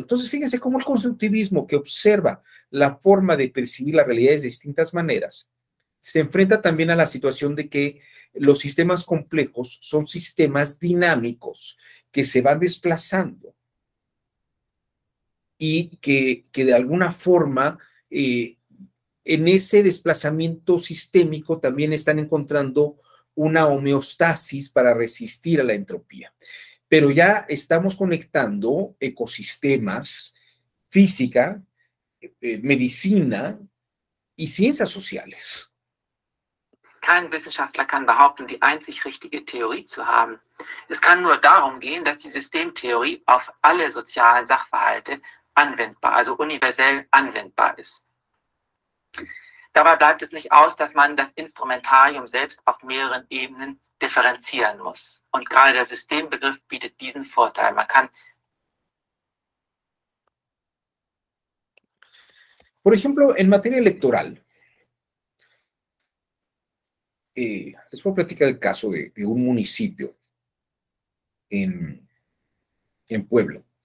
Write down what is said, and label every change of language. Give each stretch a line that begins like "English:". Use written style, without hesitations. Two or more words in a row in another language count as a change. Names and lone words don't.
Spanish: Entonces, fíjense cómo el constructivismo, que observa la forma de percibir las realidades de distintas maneras, se enfrenta también a la situación de que los sistemas complejos son sistemas dinámicos que se van desplazando y que de alguna forma en ese desplazamiento sistémico también están encontrando una homeostasis para resistir a la entropía. Pero ya estamos conectando ecosistemas, física, medicina y ciencias sociales.
German: Kein Wissenschaftler kann behaupten, die einzig richtige Theorie zu haben. Es kann nur darum gehen, dass die Systemtheorie auf alle sozialen Sachverhalte anwendbar, also universell anwendbar ist. Dabei bleibt es nicht aus, dass man das Instrumentarium selbst auf mehreren Ebenen differenzieren muss. Und gerade der Systembegriff bietet diesen Vorteil. Man kann
Spanish: por ejemplo, en materia electoral, les puedo platicar el caso de un municipio en Puebla.